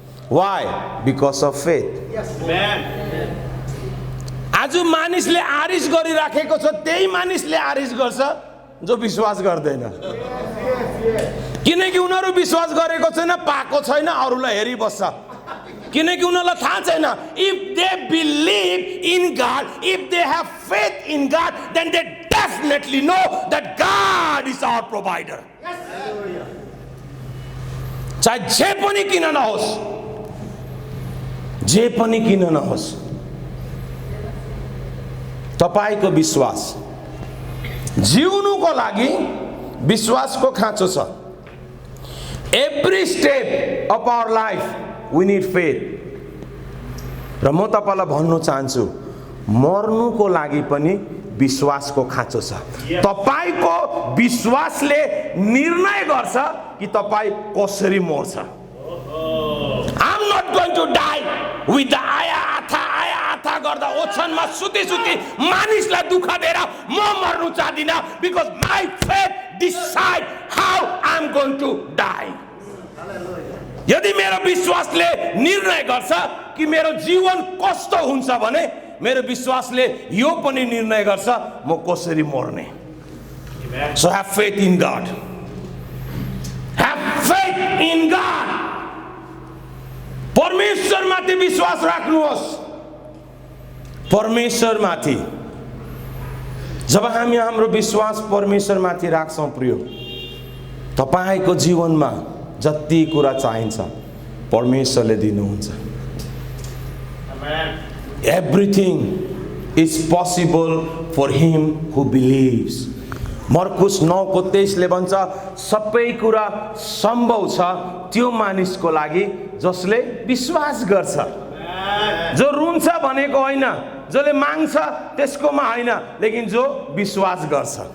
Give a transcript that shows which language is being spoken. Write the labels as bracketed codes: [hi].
[en] Why? Because of faith. Yes, man. [ne] आज मानिसले आरिस गरिराखेको छ, त्यही मानिसले आरिस गर्छ जो विश्वास गर्दैन। किनकि उनीहरू विश्वास गरेको छैन, पाएको छैन, अरूलाई हेरिबस्छ। किनकि उनीहरूलाई थाहा छैन। [en] If they believe in God, if they have faith in God, then they definitely know that God is our provider. [ne] चाहे जे पनि किन नहोस्, जे पनि किन नहोस्, तपाईको विश्वास जिउनुको लागि विश्वासको खाँचो छ। [en] Every step of our life we need faith. [ne] र म तपाईलाई भन्नु चाहन्छु, मर्नुको लागि पनि विश्वासको खाँचो छ। तपाईको विश्वासले निर्णय गर्छ कि तपाई कसरी मर्छ। [en] I'm not going to die with the [ne] आया आथा गर्दा ओछनमा सुती मानिसलाई दुःख दिएर म मर्नु चाहदिन, [en] because my faith decide how I'm going to die. [ne] यदि मेरो विश्वासले निर्णय गर्छ कि मेरो जीवन कस्तो हुन्छ भने मेरो विश्वासले यो पनि निर्णय गर्छ म कसरी मर्ने। [en] So have faith in God. Have faith in God. [ne] परमेश्वरमाथि विश्वास राख्नुहोस्। परमेश्वरमाथि जब हामी हाम्रो विश्वास परमेश्वरमाथि राख्छौं प्रिय, तपाईको जीवनमा जति कुरा चाहिन्छ परमेश्वरले दिनुहुन्छ। [en] Everything is possible for him who believes. [ne] मर्कुस 9:23 ले भन्छ सबै कुरा सम्भव छ त्यो मानिसको लागि जसले विश्वास गर्छ। जो रुन्छ भनेको होइन, जसले माग्छ त्यसकोमा होइन, लेकिन जो विश्वास गर्छ।